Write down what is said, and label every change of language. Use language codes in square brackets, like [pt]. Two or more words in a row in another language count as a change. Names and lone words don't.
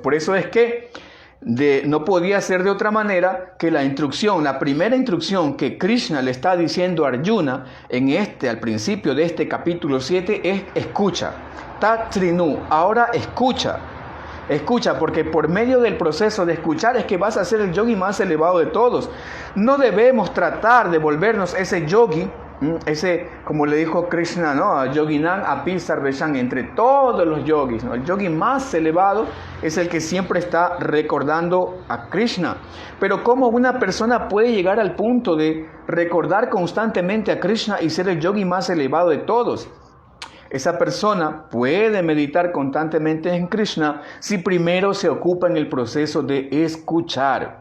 [es] Por eso es que no podía ser de otra manera que la primera instrucción que Krishna le está diciendo a Arjuna al principio de este capítulo 7 es escucha. [sa] तत् शृणु, [es] ahora escucha. Escucha, porque por medio del proceso de escuchar es que vas a ser el yogi más elevado de todos. No debemos tratar de volvernos ese yogi, como le dijo Krishna, ¿no? [sa] योगिनाम् अपि सर्वेषाम्, [es] entre todos los yogis, ¿no? El yogi más elevado es el que siempre está recordando a Krishna. Pero ¿cómo una persona puede llegar al punto de recordar constantemente a Krishna y ser el yogi más elevado de todos? Esa persona puede meditar constantemente en Krishna si primero se ocupa en el proceso de escuchar.